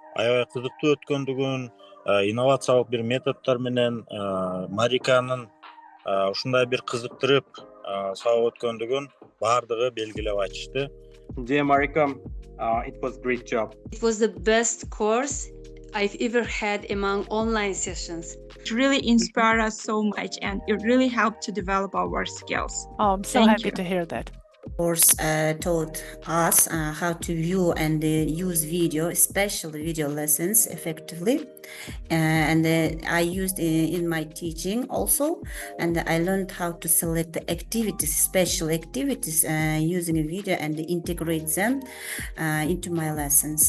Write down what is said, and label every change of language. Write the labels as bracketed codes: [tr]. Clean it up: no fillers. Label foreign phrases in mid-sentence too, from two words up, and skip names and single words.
[ky] аябай кызыктуу өткөндүгүн, инновациялык бир методдор менен Мариканын ушундай бир кызыктырып сабак өткөндүгүн баардыгы белгилеп айтышты. [en] Dear Marika, it was great job. It was the best course I've ever had among online sessions. It really inspired us so much, and it really helped to develop our skills. Oh, I'm so Thank happy you. to hear that. Course taught us how to view and use video, especially video lessons, effectively, and I used in my teaching also, and I learned how to select the activities, special activities, using a video and integrate them into my lessons.